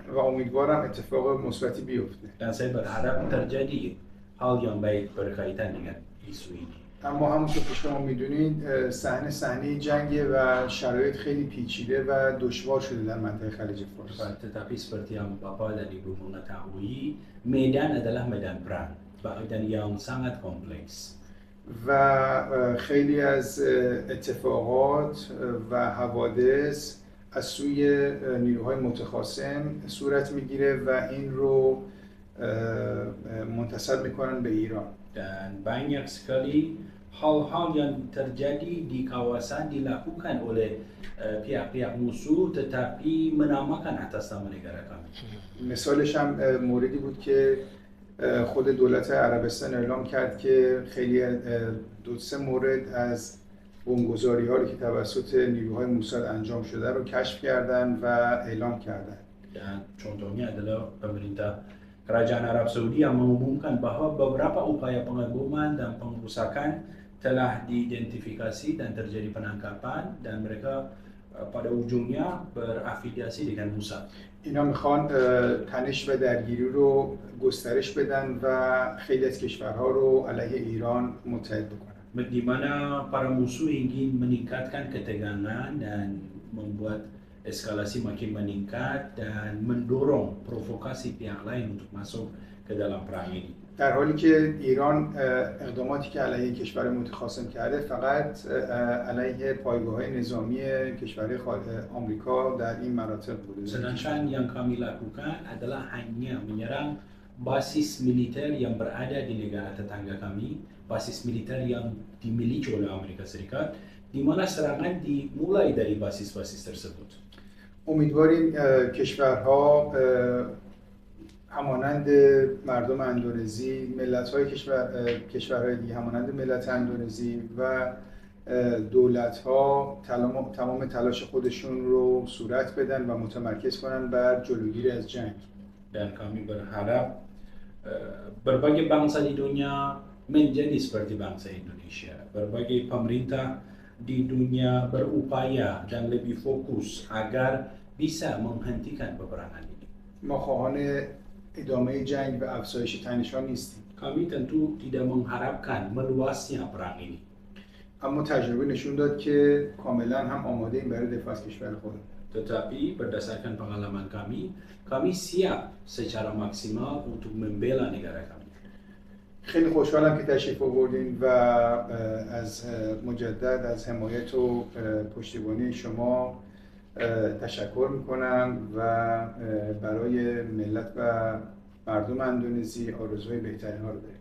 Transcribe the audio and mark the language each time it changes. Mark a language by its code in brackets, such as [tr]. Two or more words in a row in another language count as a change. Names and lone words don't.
[fa] و امیدوارم اتفاق مثبتی بیفته. [id] Dan saya berharap terjadi hal yang baik berkaitan dengan isu ini. [fa] اما همونطور که شما میدونید صحنه جنگه و شرایط خیلی پیچیده و دشوار شده در منطقه خلیج فارس. [id] Tetapi seperti yang Bapak dan Ibu mengetahui, Medan adalah medan perang dan yang sangat kompleks. [fa] و خیلی از اتفاقات و حوادث از سوی نیروهای متخاصم صورت میگیره و این رو منتسب میکنن به ایران. [id] Dan banyak sekali hal-hal yang terjadi di kawasan dilakukan oleh pihak-pihak musuh tetapi menamakan atas nama negara kami. [fa] مثالش هم موردی بود که خود دولت عربستان اعلام کرد که خیلی دو سه مورد از بمبگذاری هایی که توسط نیروهای موساد انجام شده رو کشف کردن و اعلام کردن. [id] Dan contohnya adalah pemerintah Kerajaan Arab Saudi yang mengumumkan bahwa beberapa upaya pengaboman dan pengerusakan telah diidentifikasi dan terjadi penangkapan dan mereka pada ujungnya berafiliasi dengan Mossad. [fa] اینا میخوان تنش و درگیری رو گسترش بدن و خیلی از کشورها رو علیه ایران متحد بکنن. [id] Di mana para musuh ingin meningkatkan ketegangan dan membuat eskalasi makin meningkat dan mendorong provokasi pihak lain untuk masuk ke dalam perang ini. [fa] در حالی که ایران اقداماتی که علیه کشور متخاصم کرده فقط علیه پایگاه‌های نظامی کشورهای آمریکا در این مناطق بوده. [id] Sedangkan yang kami lakukan adalah hanya menyerang basis militer yang berada di negara tetangga kami, basis militer yang dimiliki oleh Amerika Serikat, di mana serangan dimulai dari basis-basis tersebut. [fa] امیدواریم کشورها همانند مردم اندونزی، ملت‌های کشورهای دیگه همانند ملت اندونزی و دولت‌ها تمام تلاش خودشون رو صورت بدن و متمرکز کنن بر جلوگیری از جنگ. [id] Dan kami berharap berbagai bangsa di dunia menjadi seperti bangsa Indonesia. Berbagai pemerintah di dunia berupaya dan lebih fokus agar bisa menghentikan peperangan ini. [fa] ما خواهان ادامه جنگ و افزایش تنش‌ها نیستیم. [id] Kami tentu tidak mengharapkan meluasnya perang ini. [fa] اما تجربه نشون داد که کاملا هم آماده این برای دفاع از کشور خودمون. [id] Tetapi berdasarkan pengalaman kami siap secara maksimal untuk membela negara kami. [fa] خیلی خوشحالم که تشریف آوردین و از مجدد از حمایت و پشتیبانی شما تشکر میکنم و برای ملت و مردم اندونزی آرزوی بهترین ها رو داریم.